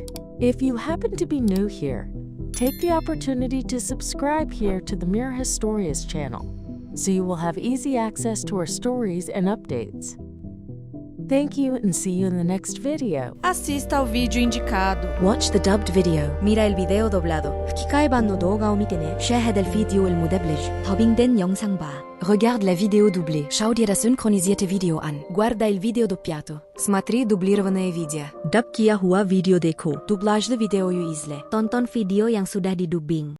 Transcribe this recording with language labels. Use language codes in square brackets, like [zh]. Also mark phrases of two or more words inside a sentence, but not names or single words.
[en] If you happen to be new here, take the opportunity to subscribe here to the Mira Histórias channel, so you will have easy access to our stories and updates. Thank you and see you in the next video. [pt] Assista ao vídeo indicado. [en] Watch the dubbed video. [es] Mira el video doblado. [ja] 吹き替え版の動画を見てね. [ar] شاهد الفيديو المدبلج. [ko] 더빙된 영상 봐. [fr] Regarde la vidéo doublée. [de] Schau dir das synchronisierte Video an. [it] Guarda il video doppiato. [ru] Смотри дублированное видео. [hi] डब किया हुआ वीडियो देखो. [tr] Dublaj de videoyu izle. [id] Tonton video yang sudah didubbing.